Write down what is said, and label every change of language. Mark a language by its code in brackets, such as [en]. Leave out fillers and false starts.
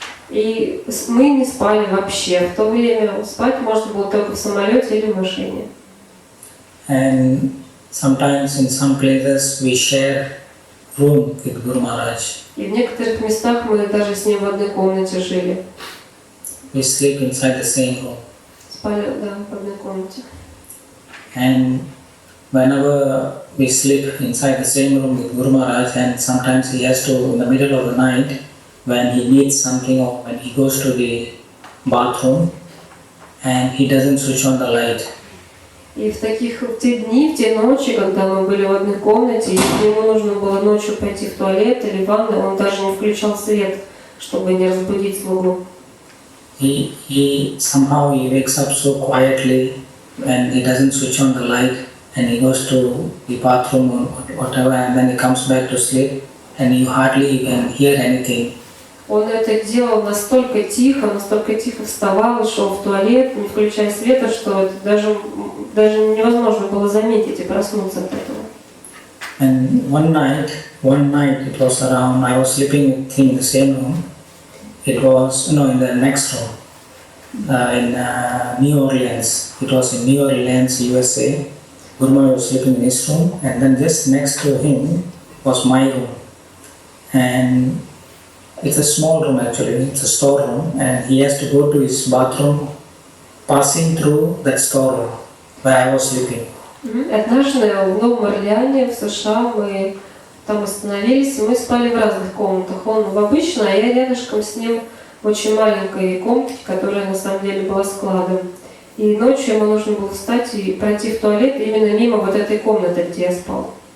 [ru] И мы не спали вообще. В то время спать можно было только в самолете или в машине. [en] And sometimes in some places we share room with Guru Maharaj. [ru] И в некоторых местах мы даже с ним в одной комнате жили. [en] We sleep inside the same room. [ru] Спали, да, в одной комнате. [en] And whenever we sleep inside the same room with Guru Maharaj, and sometimes he has to, in the middle of the night, when he needs something or when he goes to the bathroom, and he doesn't switch on the light. [ru] И в те дни, в те ночи, когда мы были в одной комнате, если ему нужно было ночью пойти в туалет или в ванную, он даже не включал свет, чтобы не разбудить слугу. [en] He somehow he wakes up so quietly and he doesn't switch on the light and he goes to the bathroom or whatever and then he comes back to sleep and you hardly can hear anything. [ru] Он это делал настолько тихо вставал, шел в туалет, не включая света, что это даже невозможно было заметить и проснуться от этого. [en] And one night it was around, I was sleeping with him in the same room. It was, in the next room, in New Orleans. It was in New Orleans, USA. Guru Maharaj was sleeping in his room, and then just next to him was my room. And it's a small room actually, it's a storeroom, and he has to go to his bathroom, passing through that storeroom where I was sleeping. [ru] Однажды в Новом Орлеане, в США, мы там остановились, и мы спали в разных комнатах. Он в обычной, а я рядышком с ним в очень маленькой комнатке, которая на самом деле была складом. И ночью ему нужно было встать и пройти в туалет именно мимо вот этой комнаты, где я спал.